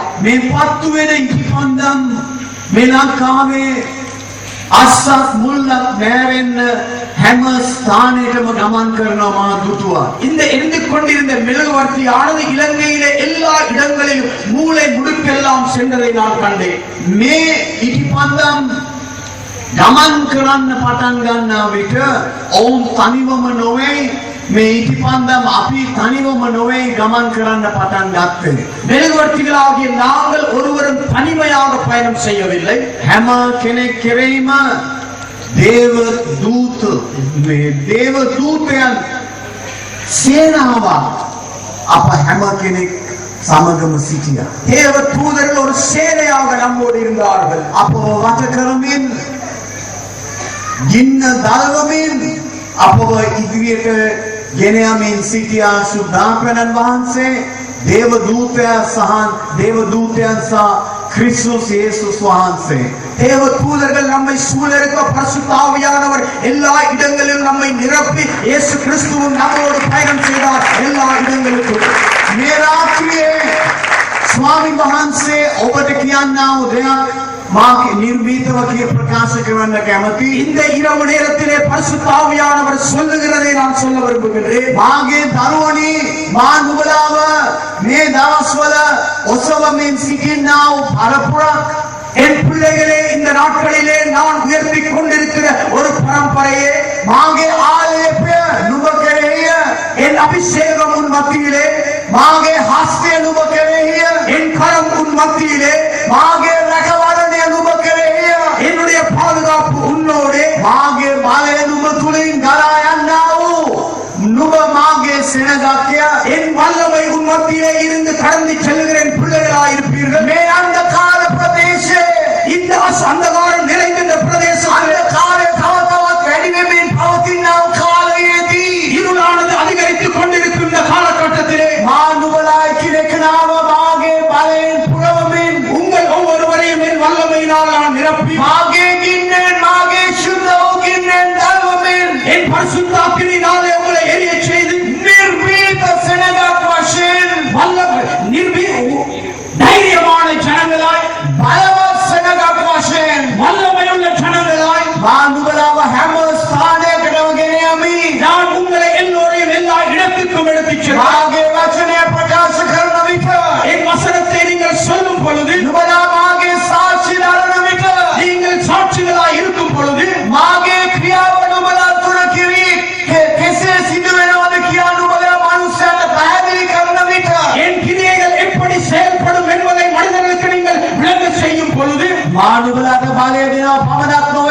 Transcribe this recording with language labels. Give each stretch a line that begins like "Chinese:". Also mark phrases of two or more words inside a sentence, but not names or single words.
Sinhala: මේ පත්තු වෙන ඉටිපන්දම් මේ ලංකාවේ අස්සක් මුල්ලක් නැරෙන්න හැම ස්ථානයකම ගමන් කරනවා මා දුටුවා.
Tamil: இந்த எரிந்து கொண்டிருந்த மெழுகுவர்த்தியானது இலங்கையிலே எல்லா இடங்களிலும் மூளை முடுக்கெல்லாம் சென்றதை நான் கண்டேன்.
Sinhala: මේ ඉටිපන්දම් ගමන් කරන්න පටන් ගන්නා විට ඔවුන් තනිවම නොවේ. මේ ඉටිපන්දම් අපි තනිවම නොවේ ගමන් කරන්න පටන් ගත්තේ.
Tamil: மெழுகுவர்த்திகளாகிய நாங்கள் ஒருவரும் தனிமையாக பயணம் செய்யவில்லை.
Sinhala: හැම කෙනෙක් කෙරෙහිම දේව දූතයන් සේනාවක් අප හැම කෙනෙක් සමගම සිටියා.
Tamil: தேவ தூதர்கள் ஒரு சேனையாக நம்மோடு இருந்தார்கள்.
Sinhala: අපව වට කරමින් ගින්න දල්වමින් අපව ඉදිරියට ගෙන යමින් සිටියා ශුද්ධාත්මයන් වහන්සේ, දේව දූතයන් සහ ක්‍රිස්තුස් යේසුස් වහන්සේ.
Tamil: தேவ தூதர்கள் நம்மை சூழலுக்க, பரிசுத்த ஆவியானவர் எல்லா இடங்களிலும் நம்மை நிரப்பி இயேசு கிறிஸ்துவும் நம்மோடு பயணம் செய்தார் எல்லா இடங்களுக்கும்.
Sinhala: මේ රාත්‍රියේ ස්වාමීන් වහන්සේ ඔබට කියන්නා වූ දෙයක් මා නිර්භීතව කිය ප්‍රකාශ කරන්න කැමති.
Tamil: இந்த இரவு நேரத்திலே பரிசுத்த ஆவியானவர் சொல்லுகிறதை நான் சொல்ல விரும்புகிறேன்.
Sinhala: මාගේ දරුවනි, මා නුඹලාව මේ දවස්වල ඔසවමින් සිටින්නා වූ පරපුරක්,
Tamil: என் பிள்ளைகளே, இந்த நாட்களிலே நான் உயர்த்திக் கொண்டிருக்கிற ஒரு பரம்பரையே,
Sinhala: මාගේ ආලේපය නුඹ කෙරෙහිය,
Tamil: என் அபிஷேகம் உன் மத்தியிலே,
Sinhala: මාගේ හස්තය නුඹ කෙරෙහි මාගේ රැකවරණය නුඹ කෙරෙහිය.
Tamil: என்னுடைய பாதுகாப்பு உன்னோடே.
Sinhala: මාගේ බලය නුඹ තුලින් ගලා යන්නා වූ නුඹ මාගේ සෙනගක්ය.
Tamil: என் வல்லமை உன் மத்தியிலே இருந்து கடந்து செல்லுகிற என் பிள்ளைகளாய் இருப்பீர்கள்.
Sinhala: මේ අන්ධකාර ප්‍රදේශයේ
Tamil: இந்த அந்தகாரம் நிறைந்த இந்த பிரதேசத்திலே
Sinhala: අන්ධකාරය තව තවත් වැඩි වෙමින් පවතිනා වූ කාලයේදී
Tamil: இருளானது அதிகரித்துக் கொண்டிருக்கும் இந்த காலகட்டத்திலே
Sinhala: මා නුඹලා එකිනෙකනාව මාගේ බලයෙන් පුරවමින්
Tamil: உங்கள் ஒவ்வொருவரையும் என் வல்லமையினால் நான் நிரப்பி
Sinhala: මාගේ ගින්නෙන් මාගේ ශුද්ධ වූ ගින්නෙන් දල්වමින්
Tamil: என் பரிசுத்தாக்கினினாலே உங்களை எரியச் செய்து
Sinhala: නිර්භීත සෙනගක් වශයෙන්
Tamil: வல்லமை தைரியமான ஜனங்களாய்
Sinhala: බලවත් සෙනගක් වශයෙන්
Tamil: வல்லமையுள்ள ஜனங்களாய்
Sinhala: මා නුඹලාව හැම ස්ථානයකටම ගෙන යමි.
Tamil: நான் உங்களை எல்லோரையும் எல்லா இடத்திற்கும் எடுத்துச் செல்வேன்.
Sinhala: මාගේ වචනය ප්‍රකාශ කරන විට
Tamil: என் வசனத்தை நீங்கள் சொல்லும் பொழுது
Sinhala: නුඹලා මාගේ සාක්ෂි දරන විට
Tamil: நீங்கள் சாட்சிகளாய் இருக்கும் பொழுது
Sinhala: මාගේ ක්‍රියාව නුඹලා තුළ කිරි කෙසේ සිදු වෙනවද කියා නුඹලා මනුස්සයන්ට පැහැදිලි කරන විට
Tamil: என் கிரியைகள் எப்படி செயல்படும் என்பதை மனிதர்களுக்கு நீங்கள் விளங்க செய்யும் பொழுது
Sinhala: මා නුඹලාට බලය දෙනවා පමණක් නොවේ.